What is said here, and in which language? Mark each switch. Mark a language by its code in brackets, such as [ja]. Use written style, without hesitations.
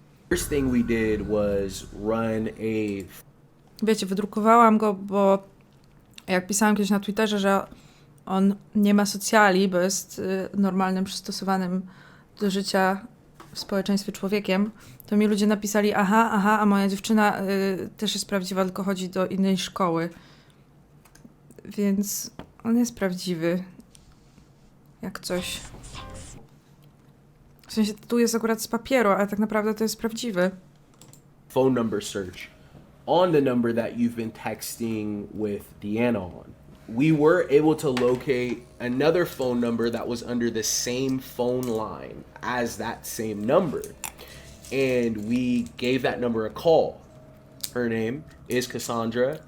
[en] first thing we did was run a [pl] Wiecie, wydrukowałam go, bo jak pisałam kiedyś na Twitterze, że on nie ma socjali, bo jest normalnym, przystosowanym do życia w społeczeństwie człowiekiem, to mi ludzie napisali, aha, a moja dziewczyna też jest prawdziwa, tylko chodzi do innej szkoły. Więc on jest prawdziwy. Jak coś. W sensie tu jest akurat z papieru, ale tak naprawdę to jest prawdziwy. [en] phone number search on the number that you've been texting with Deanna on. We were able to locate another phone number that was under the same phone line as that same number. And we gave that number a call. Her name is Cassandra.